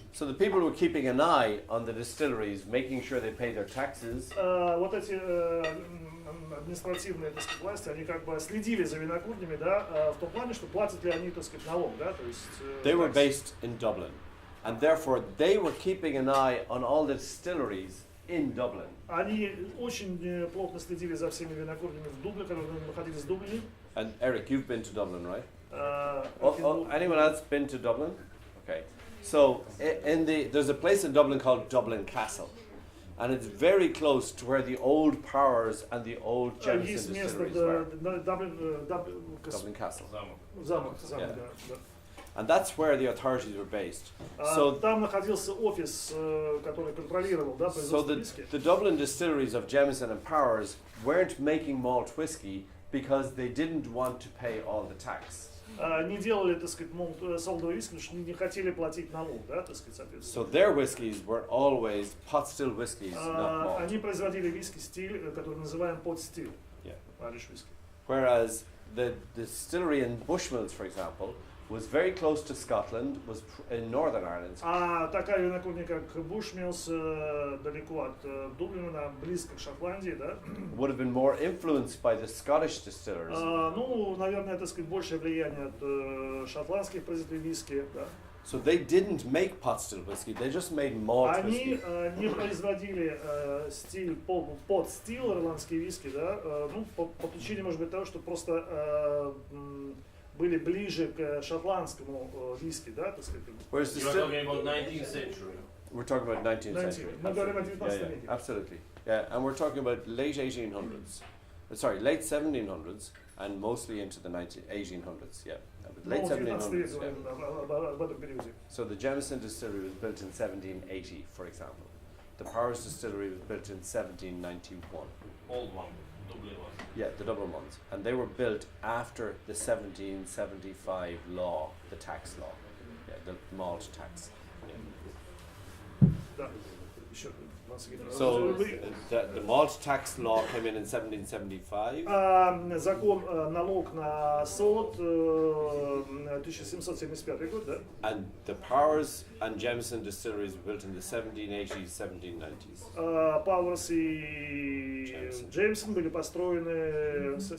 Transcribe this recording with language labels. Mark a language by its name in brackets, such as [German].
[English] So the people were keeping an eye on the distilleries, making sure they pay their taxes. [Russian] Вот эти административные, так сказать, власти, они как бы следили за винокурнями, да, в том плане, что платят ли они, так сказать, налог, да, то есть. [English] They were based in Dublin, and therefore they were keeping an eye on all the distilleries in Dublin. [Russian] Они очень плотно следили за всеми винокурнями в Дублине, когда мы находились в Дублине. [English] And Eric, you've been to Dublin, right? Oh, anyone else been to Dublin? Okay. So there's a place in Dublin called Dublin Castle, and it's very close to where the old Powers and the old Jameson distilleries were. Dublin Castle. [Russian] Замок, [English] Yeah. [Russian] да. [English] And that's where the authorities were based. So [Russian] там находился офис, который контролировал, да, производство виски. [English] The Dublin distilleries of Jameson and Powers weren't making malt whiskey because they didn't want to pay all the tax. [Russian] Не делали, так сказать, солдовый виски, потому что не хотели платить налог, да, так сказать, соответственно. [English] So their whiskies were always pot still whiskies, not malt. [Russian] Они производили виски-стиль, который называем pot still, [English] Yeah. Irish whisky. Whereas the distillery in Bushmills, for example, was very close to Scotland, was in Northern Ireland. [Russian] Такая винокурня, как Bushmills, далеко от Дублина, близко к Шотландии, да? [English] Would have been more influenced by the Scottish distillers. [Russian] Ну, наверное, так сказать, большее влияние от шотландских производителей виски, да? [English] So they didn't make pot still whiskey; they just made malt [Russian] Они [English] whiskey. [Russian] не производили стиль pot still ирландские виски, да? Ну, по причине, может быть, того, что просто были ближе к шотландскому виски, да, так сказать. [English] Whereas You're talking about 19th century. We're talking about 19th century. [Russian] Мы говорим о 19 веке. [English] Absolutely. Yeah, and we're talking about late 1800s. Sorry, late 1700s and mostly into the 1800s. Yeah, late 1700s. Yeah. So the Jameson distillery was built in 1780, for example. The Powers distillery was built in 1791. Old one. Dublin was. Yeah, the Dublin ones. And they were built after the 1775 law, the tax law. Yeah, the malt tax. [Russian] Да. Еще [English] once again. So the malt tax law came in 1775. [Russian] Закон налог на солод 1775 год, да? [English] And the Powers and Jameson distilleries were built in the 1780s, 1790s. [Russian] Пауэрс и Джеймсон были построены